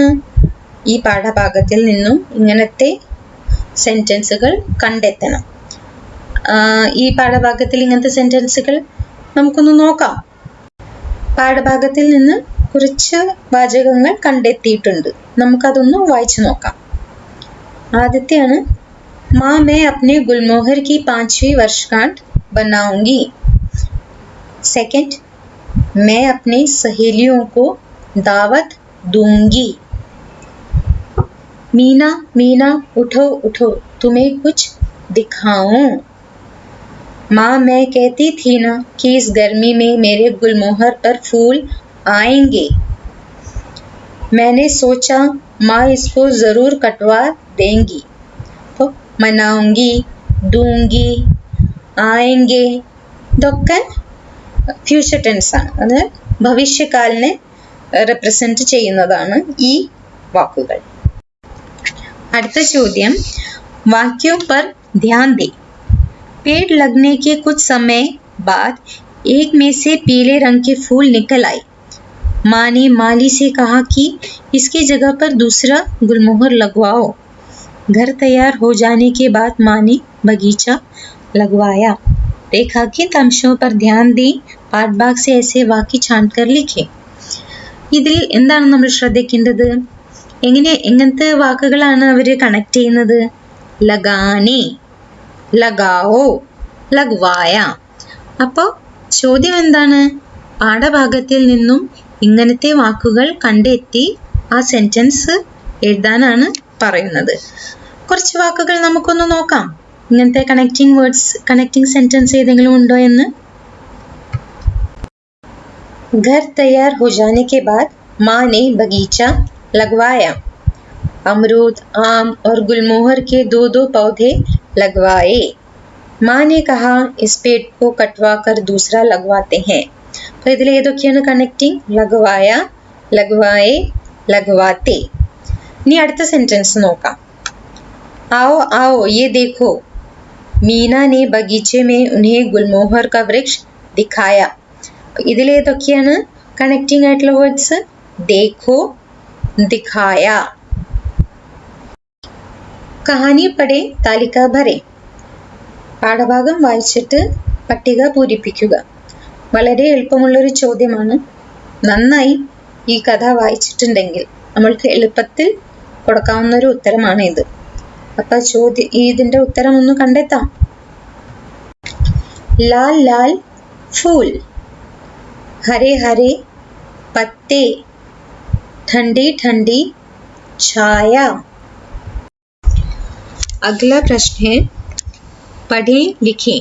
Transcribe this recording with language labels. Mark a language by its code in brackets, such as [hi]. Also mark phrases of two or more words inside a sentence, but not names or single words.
[ml] ഈ പാഠഭാഗത്തിൽ നിന്നും ഇങ്ങനത്തെ സെന്റൻസുകൾ കണ്ടെത്തണം. ഈ പാഠഭാഗത്തിൽ ഇങ്ങനത്തെ സെന്റൻസുകൾ നമുക്കൊന്ന് നോക്കാം. പാഠഭാഗത്തിൽ നിന്ന് കുറച്ച് വാചകങ്ങൾ കണ്ടെത്തിയിട്ടുണ്ട്. നമുക്കതൊന്ന് വായിച്ചു നോക്കാം. ആദ്യത്തെയാണ് [hi] മാ मैं अपने गुलमोहर की 5वीं वर्षगांठ बनाऊंगी. सेकंड, मैं अपनी सहेलियों को दावत दूंगी. मीना मीना उठो उठो, तुम्हें कुछ दिखाऊं. माँ मैं कहती थी ना कि इस गर्मी में मेरे गुलमोहर पर फूल आएंगे. मैंने सोचा माँ इसको जरूर कटवा देंगी. तो मनाऊंगी, दूंगी, आएंगे [ml] ഇതൊക്കെ [en] future tense [ml] ആണ്. അത് ഭവിഷ്യകാലിനെ റെപ്രസെന്റ് ചെയ്യുന്നതാണ് ഈ വാക്കുകൾ. അടുത്ത ചോദ്യം, [hi] वाक्यों पर ध्यान दे. पेड़ लगने के कुछ समय बाद एक में से पीले रंग के फूल निकल आए. माँ ने माली से कहा कि इसकी जगह पर दूसरा गुलमोहर लगवाओ. घर तैयार हो जाने के बाद माँ ने बगीचा लगवाया. रेखांकित अंशों पर ध्यान दें. पाठ भाग से ऐसे वाक्य छांटकर लिखें. [ml] ഇതിൽ എന്താണ് നമ്മൾ ശ്രദ്ധിക്കേണ്ടത്? എങ്ങനത്തെ വാക്കുകളാണ് അവർ കണക്ട് ചെയ്യുന്നത്? [hi] लगाने, लगाओ, लगवाया. [ml] അപ്പോൾ ചോദ്യം എന്താണ്? പാഠഭാഗത്തിൽ നിന്നും ഇങ്ങനത്തെ വാക്കുകൾ കണ്ടെത്തി ആ സെന്റൻസ് എഴുതാനാണ് പറയുന്നത്. കുറച്ച് വാക്കുകൾ നമുക്കൊന്ന് നോക്കാം. ഇങ്ങനത്തെ [en] connecting words, connecting sentence [ml] ഏതെങ്കിലും ഉണ്ടോ എന്ന്. [hi] घर तैयार हो जाने के बाद माँ ने बगीचा लगवाया. अमरूद, आम और गुलमोहर के 2-2 पौधे लगवाए. माँ ने कहा इस पेड़ को कटवा कर दूसरा लगवाते हैं. [ml] അപ്പോൾ ഇതിൽ ഏതൊക്കെയാണ് കണക്റ്റിംഗ്? [hi] लगवाया, लगवाए, लगवाते. [ml] ഇനി അടുത്ത സെന്റൻസ് നോക്കാം. [hi] आओ आओ ये देखो, मीना ने बगीचे में उन्हें गुलमोहर का वृक्ष दिखाया. [ml] ഇതിൽ ഏതൊക്കെയാണ് കണക്റ്റിംഗ് ആയിട്ടുള്ള വേർഡ്സ്? [hi] देखो, दिखाया. कहानी पढ़े तालिका भरे. [ml] പാഠഭാഗം വായിച്ചിട്ട് പട്ടിക പൂരിപ്പിക്കുക. വളരെ എളുപ്പമുള്ളൊരു ചോദ്യമാണ്. നന്നായി ഈ കഥ വായിച്ചിട്ടുണ്ടെങ്കിൽ നമ്മൾക്ക് എളുപ്പത്തിൽ കൊടുക്കാവുന്ന ഒരു ഉത്തരമാണ് ഇത്. അപ്പൊ ഇതിന്റെ ഉത്തരം ഒന്ന് കണ്ടെത്താം. [hi] लाल लाल फूल, हरे हरे पत्ते, ठंडी ठंडी छाया. अगला प्रश्न है, पढ़ें लिखें.